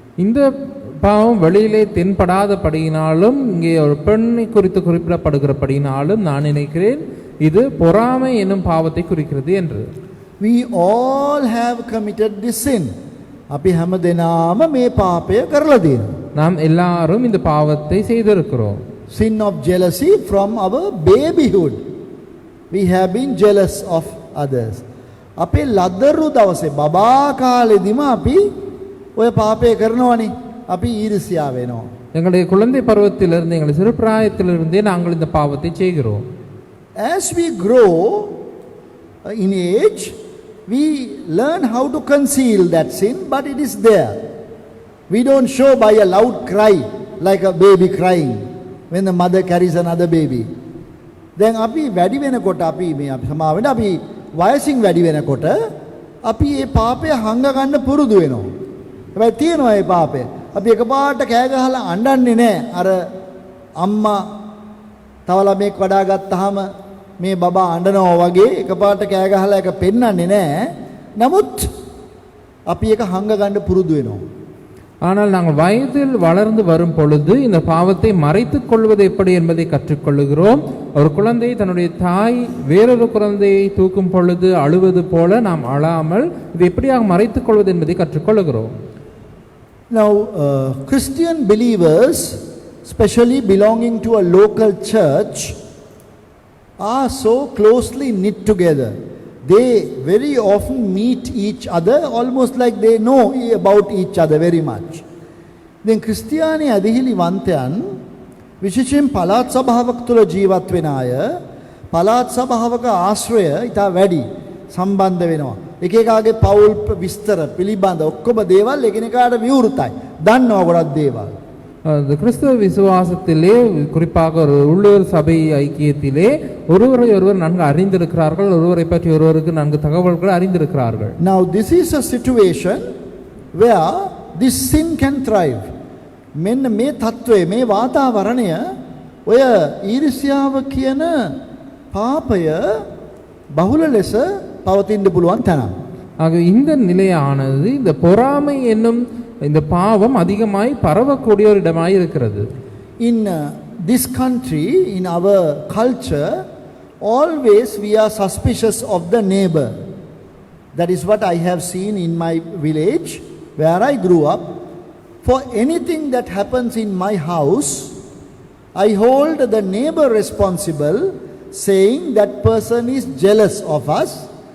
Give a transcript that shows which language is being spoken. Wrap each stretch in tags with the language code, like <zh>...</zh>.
<ta>இந்த பாவம் வெளியிலே தென்படாதபடியினாலும் இங்கே ஒரு பெண்ணை குறித்து குறிப்பிடப்படுகிறபடியினாலும் நான் நினைக்கிறேன் இது பொறாமை என்னும் பாவத்தை குறிக்கிறது என்று.</ta> <en>We all have committed this sin.</en> <si>අපි හැමදෙනාම මේ පාපය කරලා තියෙනවා.</si> <ta>நாம் எல்லாரும் இந்த பாவத்தை செய்திருக்கிறோம்.</ta> <en>Sin of jealousy from our babyhood. We have been jealous of others.</en> <si>අපේ ලදරු දවසේ බබා කාලෙදිම අපි ඔය පාපය කරනවනේ. අපි ඊර්ෂ්‍යා වෙනවා.</si> <ta>எங்களுடைய குழந்தை பருவத்திலிருந்து எங்களுடைய சிறு பிராயத்திலிருந்தே நாங்கள் இந்த பாவத்தை செய்கிறோம்.</ta> <en>As we grow in age, we learn how to conceal that sin, but it is there. We don't show by a loud cry like a baby crying when the mother carries another baby. Then</en> <si>අපි වැඩි වෙනකොට අපි මේ අපි සමාවෙන්න අපි වයසින් වැඩි වෙනකොට අපි මේ පාපය හංග ගන්න පුරුදු වෙනවා. හැබැයි තියෙනවා මේ පාපය. අපි එකපාරට කෑ ගහලා අඬන්නේ නැහැ. අර අම්මා තව ළමෙක් වඩා ගත්තාම මේ බබා අඬනවා වගේ එකපාරට කෑ ගහලා එක පෙන්නන්නේ නැහැ. නමුත් අපි ඒක හංග ගන්න පුරුදු වෙනවා.</si> <ta>ஆனால் நாங்கள் வயதில் வளர்ந்து வரும் பொழுது இந்த பாவத்தை மறைத்துக் கொள்வது எப்படி என்பதை கற்றுக்கொள்ளுகிறோம். ஒரு குழந்தை தன்னுடைய தாய் வேறொரு குழந்தையை தூக்கும் பொழுது அழுவது போல நாம் அழாமல் இது எப்படியாக மறைத்துக் கொள்வது என்பதை கற்றுக்கொள்ளுகிறோம்.</ta> <en>Now, Christian believers, especially belonging to a local church, are so closely knit together. They very often meet each other almost like they know about each other very much. Then</en> <si>ක්‍රිස්තියානි අධිහිලිවන්තයන් විශේෂයෙන් පළාත් සභාවක තුල ජීවත් වෙන අය පළාත් සභාවක ආශ්‍රය ඉතා වැඩි සම්බන්ධ වෙනවා. එක එකාගේ පවුල් විස්තර පිළිබඳ ඔක්කොම දේවල් එකිනෙකාට විවෘතයි. දන්නවා ගොඩක් දේවල්.</si> <ta>இந்த கிறிஸ்தவ விசுவாசத்திலே குறிப்பாக ஒரு உள்ளூர் சபை ஐக்கியத்திலே ஒருவரை ஒருவர் நன்கு அறிந்திருக்கிறார்கள், ஒருவரை பற்றி ஒருவருக்கு நன்கு தகவல்கள் அறிந்திருக்கிறார்கள்.</ta> <en>Now this is a situation where this sin can thrive.</en> <si>මෙන්න මේ தત્ත්වය මේ වාතාවරණය ඔය ඊර්ෂ්‍යාව කියන පාපය බහුල ලෙස පවතින්න පුළුවන් තැන.</si> <ta>ஆக இந்த நிலையானது இந்த பொறாமை என்னும் இந்த பாவம் அதிகமாய் பரவக்கூடிய ஒரு இடமாய் இருக்கிறது.</ta> <en>In this country, in our culture, always we are suspicious of the neighbor. That is what I have seen in my village where I grew up. For anything that happens in my house, I hold the neighbor responsible, saying that person is jealous of us.</en>